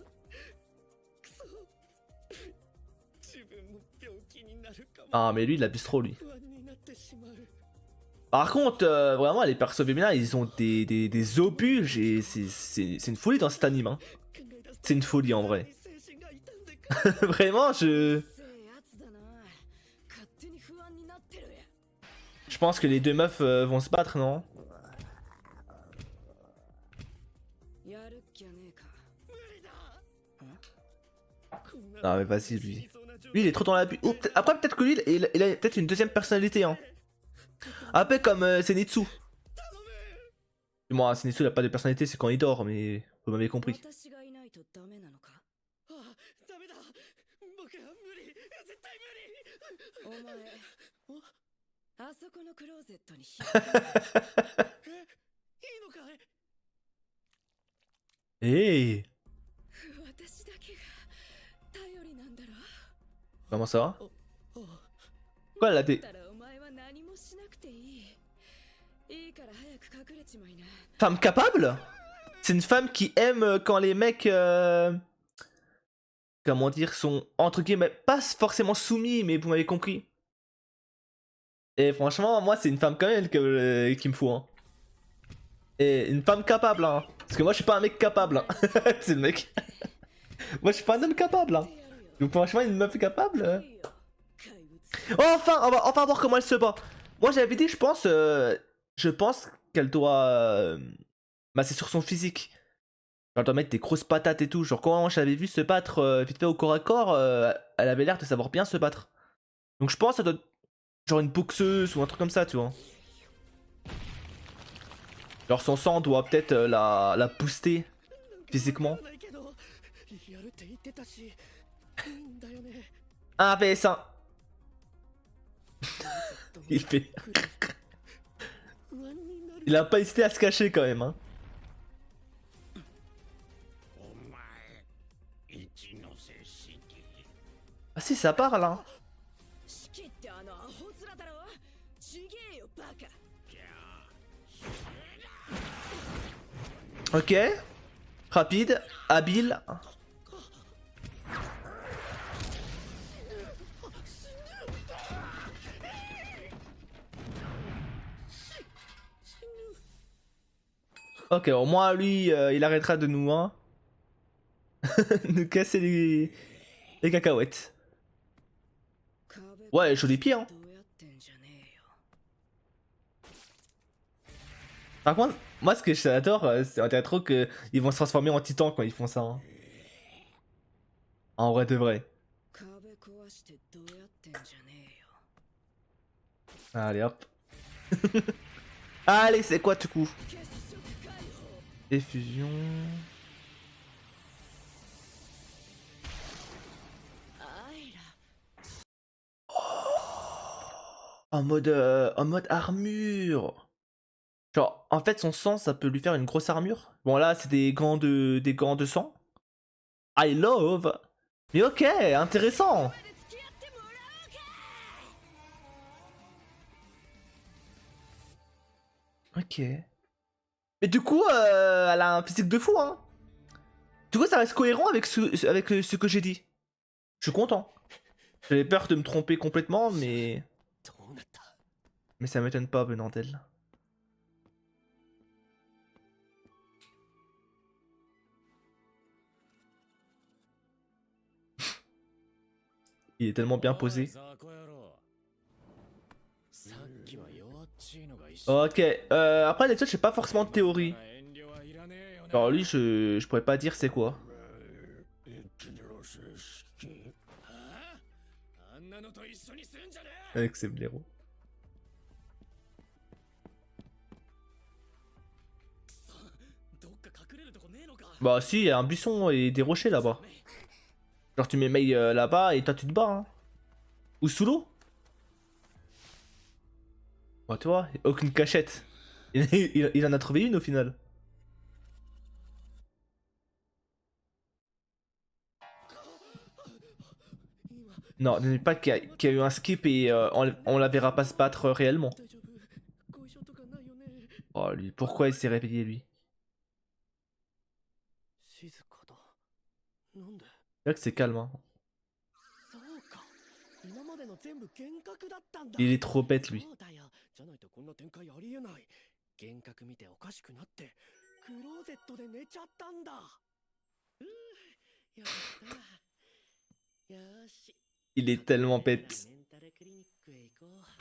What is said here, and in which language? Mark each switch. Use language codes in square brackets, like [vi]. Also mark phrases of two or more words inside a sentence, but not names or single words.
[fr] Ah mais lui il abuse trop lui. Par contre, vraiment les persos féminins ils ont des obus et c'est une folie dans cet anime. Hein. C'est une folie en vrai. Vraiment je... [ja] 安になってる。 [fr] Je pense que les deux meufs vont se battre, non? [ja] やるっきゃねえか。 [fr] Non mais vas-y lui. Lui il est trop dans la bu. Après peut-être que lui il a peut-être une deuxième personnalité hein. Un peu comme Zenitsu. Moi Zenitsu il a pas de personnalité, c'est quand il dort, mais vous m'avez compris. [ja] 私がいないとダメなのか。あダメだ僕は無理絶対無理お前、あそこのクローゼットにいいのかい [fr] Hey, [ja] 私だけが頼りなんだろ。 [fr] comment ça? Quoi elle a des [ja] だったらお前は何もしなくていい。いいから早く隠れちまいな。 [fr] femme capable? C'est une femme qui aime quand les mecs comment dire sont entre guillemets pas forcément soumis, mais vous m'avez compris. Et franchement moi c'est une femme comme elle qu'il me faut hein. Et une femme capable hein. Parce que moi je suis pas un mec capable hein. C'est le mec. Moi je suis pas un homme capable hein. Donc franchement une meuf capable [ja] いいよ怪物。 [fr] Oh, enfin on va voir comment elle se bat. Moi j'avais dit je pense qu'elle doit bah c'est sur son physique. Genre, elle doit mettre des grosses patates et tout. Genre quand je l'avais vu se battre vite fait au corps à corps, elle avait l'air de savoir bien se battre. Donc je pense que ça doit être genre une boxeuse ou un truc comme ça tu vois. Genre son sang doit peut-être la booster physiquement. [ja] ないけどやるって言ってたしだよね [fr] Un PS1. Il fait. [ja] 不安になる [fr] Il a pas hésité à se cacher quand même hein. [ja] お前一ノ瀬式 [fr] Ah si ça parle hein. [ja] 式ってあのアホ面だろ。ちげえよバカ。 [fr] Ok. Rapide, habile. Ok, au moins lui, il arrêtera de nous, hein. nous casser les cacahuètes. Ouais, joli pied, hein. [ja] どうやってんじゃねえよ。 [fr] Par contre, moi ce que j'adore, c'est on dirait trop qu'ils vont se transformer en titan quand ils font ça. Hein. En vrai de vrai. [ja] 壁壊してどうやってんじゃねえよ。 [fr] Allez hop. Allez, c'est quoi du coup? [ja] 結束解放。 [fr] Effusion. [ja] アイラ。 [fr] En mode armure. Genre, en fait, son sang, ça peut lui faire une grosse armure. Bon, là, c'est des gants de sang. [en] I love. [fr] Mais ok, intéressant. [ja] まで付き合ってもらおうか。 [fr] Ok. Mais du coup, elle a un physique de fou, hein. Du coup, ça reste cohérent avec ce que j'ai dit. Je suis content. J'avais peur de me tromper complètement, mais... [ja] どうなった [fr] Mais ça m'étonne pas venant d'elle. Il est tellement bien posé. [ja] さあこ野郎さっきは弱っちいのが一緒 [fr] Ok, après les autres, j'ai pas forcément de théorie. [ja] 遠慮はいらねえよね [fr] Alors lui, je pourrais pas dire c'est quoi. [ja] 一ノ瀬式あんなのと一緒にすんじゃね [fr] Avec ses blaireaux. [ja] えどっか隠れるとこねえのか [fr] Bah si, il y a un buisson et des rochers là-bas. Genre tu mets Mei là-bas et toi tu te bats. Hein. Ou sous l'eau. Bah tu vois, aucune cachette. Il en a trouvé une au final. Non, ne dis pas qu'il y a eu un skip et on la verra pas se battre réellement. [ja] 大丈夫後遺症とかないよね [fr] Oh lui, pourquoi il s'est réveillé lui? [ja] 静かだなんで [fr] C'est vrai que c'est calme. Hein. [ja] そうか今までの全部幻覚だったんだ [fr] Il est trop bête lui. [ja] そうだよじゃないとこんな展開ありえない幻覚見ておかしくなってクローゼットで寝ちゃったんだよかったよーし [fr] Il est tellement bête. [ja] メンタルクリニックへ行こう